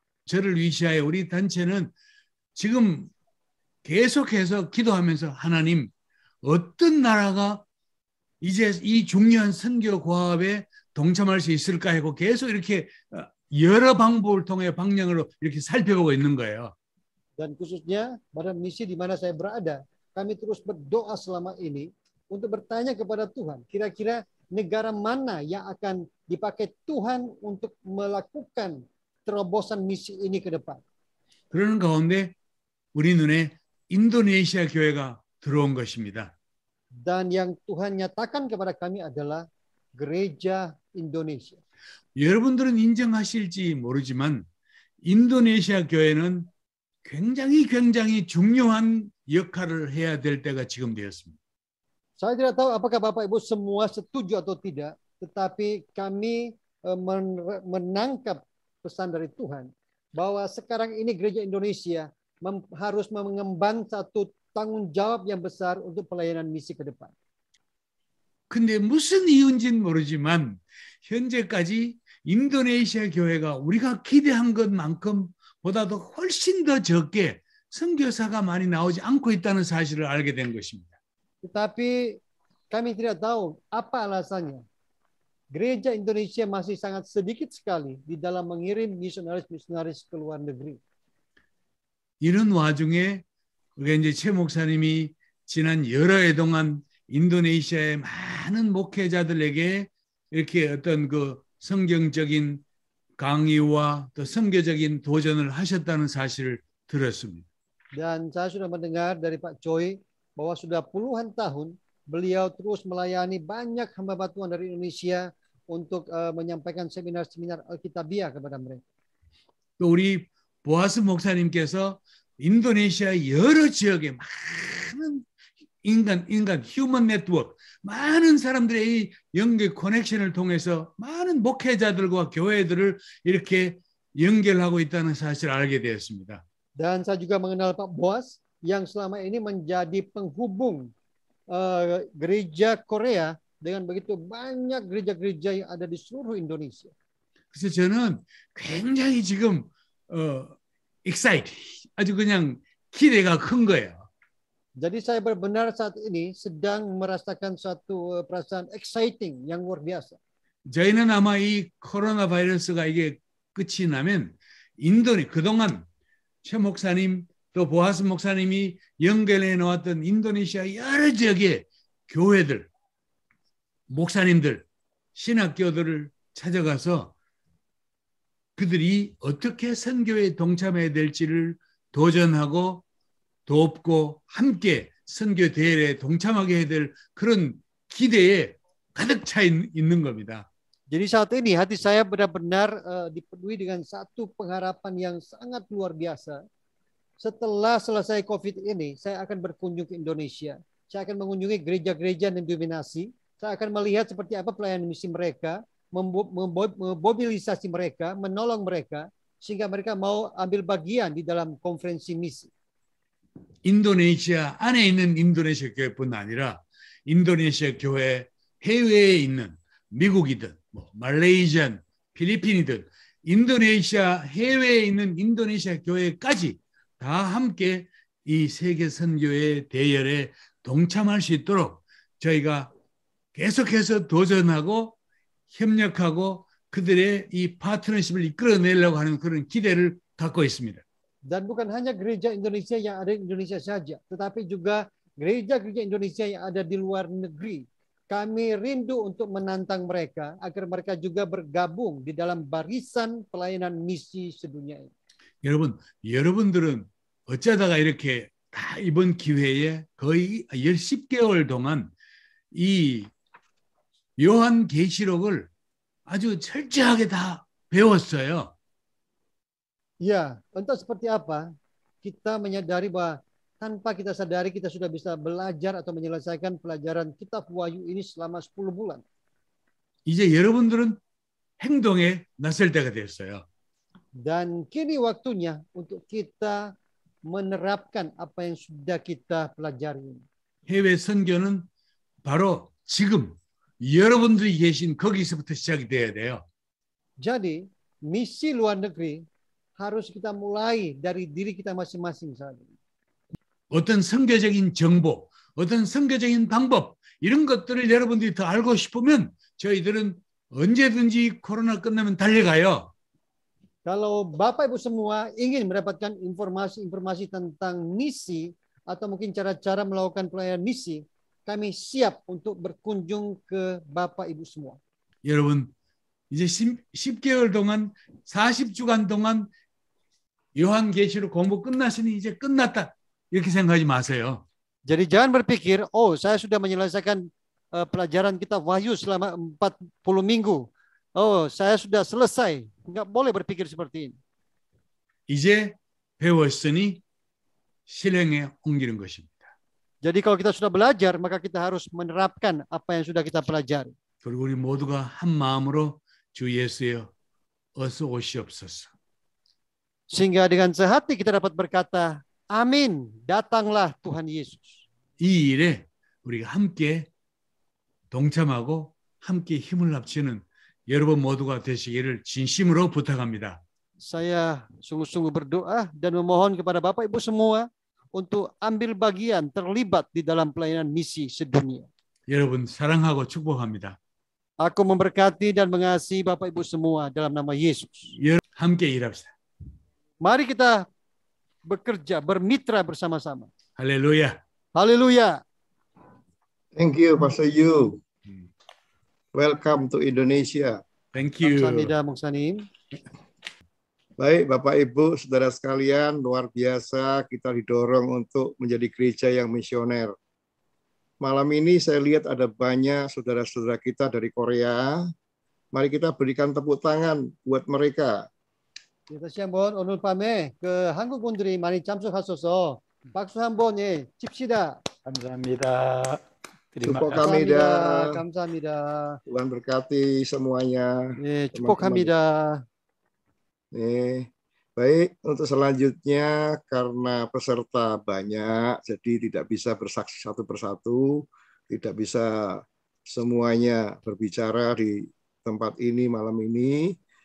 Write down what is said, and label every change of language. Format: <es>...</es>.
<ko>저를 위시하여 우리 단체는 지금 계속해서 기도하면서 하나님 어떤 나라가 이제 이 중요한 선교 과업에 동참할 수 있을까 하고 계속 이렇게 여러 방법을 통해 방향으로 이렇게 살펴보고 있는 거예요.</ko> <id>Dan khususnya badan misi di mana saya berada, kami terus berdoa selama ini untuk bertanya kepada Tuhan, kira-kira negara mana yang akan dipakai Tuhan untuk melakukan terobosan misi ini ke depan.</id> <ko>그러는 가운데 우리 눈에 인도네시아 교회가 들어온 것입니다.</ko> <id>Dan yang Tuhan nyatakan kepada kami adalah gereja Indonesia.</id> <ko>여러분들은 인정하실지 모르지만 인도네시아 교회는 굉장히 중요한 역할을 해야 될 때가 지금 되었습니다.</ko> <id>Saya tidak tahu apakah Bapak Ibu semua setuju atau tidak, tetapi kami menangkap pesan dari Tuhan bahwa sekarang ini gereja Indonesia harus mengemban satu tanggung jawab yang besar untuk pelayanan misi ke depan.</id> <ko>근데 무슨 이유인지는 모르지만 현재까지 인도네시아 교회가 우리가 기대한 것만큼 보다도 훨씬 더 적게 선교사가 많이 나오지 않고 있다는 사실을 알게 된 것입니다.</ko> <id>Tetapi kami tidak tahu apa alasannya. Gereja Indonesia masih sangat sedikit sekali di dalam mengirim misionaris-misionaris ke luar negeri.</id> <ko>이런 와중에 우리가 이제 최 목사님이 지난 여러 해 동안 인도네시아의 많은 목회자들에게 이렇게 어떤 그 성경적인 강의와 또 선교적인 도전을 하셨다는 사실을 들었습니다.</ko> <id>Dan saya sudah mendengar dari Pak Choi bahwa sudah puluhan tahun beliau terus melayani banyak hamba Tuhan dari Indonesia untuk menyampaikan seminar-seminar Alkitabiah kepada mereka.</id> <ko>또 우리 보아스 목사님께서 인도네시아 여러 지역에 많은 인간 휴먼 네트워크 많은 사람들의 연결 커넥션을 통해서 많은 목회자들과 교회들을 이렇게 연결하고 있다는 사실을 알게 되었습니다.</ko> <id>Dan saya juga mengenal Pak Boas yang selama ini menjadi penghubung gereja Korea dengan begitu banyak gereja-gereja yang ada di seluruh Indonesia.</id> <ko>그래서 저는 굉장히 지금 excited, 아주 그냥 기대가 큰 거예요.</ko> <id>Jadi saya benar saat ini sedang merasakan suatu perasaan exciting yang luar biasa.</id> <ko>저희는 아마 이 코로나 바이러스가 이게 끝이 나면 그동안 최 목사님 또 보아스 목사님이 연결해 놓았던 인도네시아 여러 지역의 교회들, 목사님들, 신학교들을 찾아가서 그들이 어떻게 선교에 동참해야 될지를 도전하고 돕고 함께 선교 대회에 동참하게 해야 될 그런 기대에 가득 차 있는 겁니다.</ko> <id>Jadi saat ini hati saya benar-benar dipenuhi dengan satu pengharapan yang sangat luar biasa. Setelah selesai COVID ini, saya akan berkunjung ke Indonesia. Saya akan mengunjungi gereja-gereja dan denominasi. Saya akan melihat seperti apa pelayanan misi mereka, memobilisasi mereka, menolong mereka, sehingga mereka mau ambil bagian di dalam konferensi misi.</id> <ko>인도네시아 안에 있는 인도네시아 교회뿐 아니라 인도네시아 교회 해외에 있는 미국이든 뭐 말레이시안, 필리핀이든 인도네시아 해외에 있는 인도네시아 교회까지 다 함께 이 세계 선교의 대열에 동참할 수 있도록 저희가 계속해서 도전하고 협력하고 그들의 이 파트너십을 이끌어내려고 하는 그런 기대를 갖고 있습니다.</ko> <id>Dan bukan hanya gereja Indonesia yang ada di Indonesia saja, tetapi juga gereja-gereja Indonesia yang ada di luar negeri. Kami rindu untuk menantang mereka agar mereka juga bergabung di dalam barisan pelayanan misi sedunia ini.</id> <ko>여러분들은 어쩌다가 이렇게 다 이번 기회에 거의 10개월 동안 이 요한계시록을 아주 철저하게 다 배웠어요.</ko> <id>Ya, entah seperti apa, kita menyadari bahwa tanpa kita sadari kita sudah bisa belajar atau menyelesaikan pelajaran kitab Wahyu ini selama 10 bulan.</id> <ko>이제 여러분들은 행동에 나설 때가 됐어요.</ko> <id>Dan kini waktunya untuk kita menerapkan apa yang sudah kita pelajari.</id> <ko>해외 선교는 바로 지금 여러분들이 계신 거기서부터 시작이 돼야 돼요.</ko> <id>Jadi, misi luar negeri harus kita mulai dari diri kita masing-masing saat ini.</id> <ko>어떤 선교적인 정보, 어떤 선교적인 방법 이런 것들을 여러분들이 더 알고 싶으면 저희들은 언제든지 코로나 끝나면 달려가요.</ko> <id>Kalau Bapak Ibu semua ingin mendapatkan informasi-informasi tentang misi atau mungkin cara-cara melakukan pelayanan misi, kami siap untuk berkunjung ke Bapak Ibu semua.</id> <ko>여러분, 이제 10개월 동안 40주간 동안 요한계시록 공부 끝났으니 이제 끝났다. 이렇게 생각하지 마세요.</ko> <id>Jadi jangan berpikir, oh saya sudah menyelesaikan pelajaran kitab Wahyu selama 40 minggu. Oh, saya sudah selesai. Enggak boleh berpikir seperti ini.</id> <ko>이제 배웠으니 실행에 옮기는 것입니다.</ko> <id>Jadi kalau kita sudah belajar, maka kita harus menerapkan apa yang sudah kita pelajari.</id> <ko>그리고 우리 모두가 한 마음으로 주 예수여 어서 오시옵소서.</ko> <id>Sehingga dengan sehati kita dapat berkata, amin, datanglah Tuhan Yesus.</id> <ko>이 일에 우리가 함께 동참하고 함께 힘을 합치는 여러분 모두가 되시기를 진심으로 부탁합니다.</ko> <id>Saya sungguh-sungguh berdoa dan memohon kepada Bapak Ibu semua untuk ambil bagian terlibat di dalam pelayanan misi sedunia.</id> <ko>여러분 사랑하고 축복합니다.</ko> <id>Aku memberkati dan mengasihi Bapak Ibu semua dalam nama Yesus.</id> <ko>함께 일합시다.</ko> <id>Mari kita bekerja, bermitra bersama-sama.</id> <ko>할렐루야.</ko> <id>Haleluya.</id> <en>Thank you, Pastor Yu. Welcome to Indonesia. Thank you.</en> <ko>Kamsahamnida, Mungsanim.</ko> <id>Baik, Bapak Ibu, saudara sekalian, luar biasa kita didorong untuk menjadi gereja yang misioner. Malam ini saya lihat ada banyak saudara-saudara kita dari Korea. Mari kita berikan tepuk tangan buat mereka.</id> <ko>다시 한번 오늘 밤에 그 한국 분들이 많이 참석하셔서 박수 한번 칩시다. 감사합니다. 축복합니다. 감사합니다.</ko> <id>Tuhan berkati semuanya.</id> <ko>네, 축복합니다.</ko> <id>Nih, baik untuk selanjutnya karena peserta banyak, jadi tidak bisa bersaksi satu persatu, tidak bisa semuanya berbicara di tempat ini malam ini.</id>